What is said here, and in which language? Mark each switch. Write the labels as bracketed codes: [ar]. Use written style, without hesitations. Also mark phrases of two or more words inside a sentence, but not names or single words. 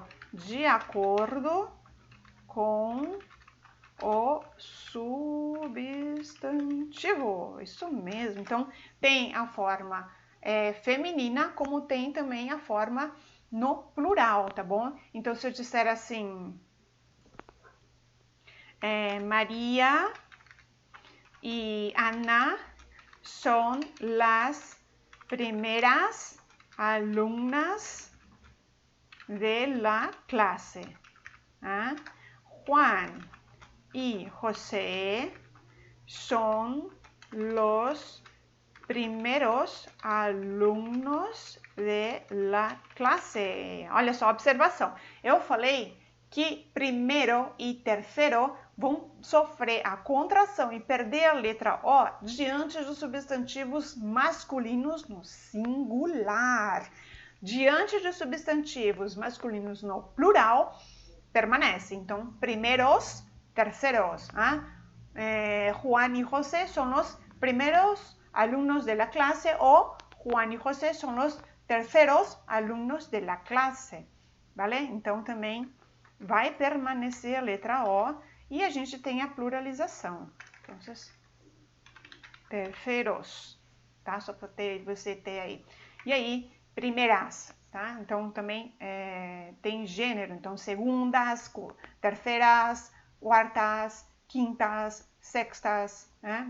[pt] De acordo com o substantivo. Isso mesmo. Então, tem a forma feminina, como tem também a forma no plural, tá bom? Então, se eu disser assim, [es] María y Ana son las primeras alumnas de la clase. Juan y José son los primeros alumnos de la clase. [pt] Olha só a observação. Eu falei que primeiro e terceiro vão sofrer a contração e perder a letra O diante dos substantivos masculinos no singular. Diante dos substantivos masculinos no plural, permanece. Então, primeiros, terceros. [es] Juan y José son los primeros alumnos de la clase o Juan y José son los terceros alumnos de la clase. [pt] Vale? Então, também vai permanecer a letra O e a gente tem a pluralização. Então, terceiros, tá? Só para você ter aí. E aí, primeiras, tá? Então, também tem gênero. Então, segundas, terceiras, quartas, quintas, sextas, né?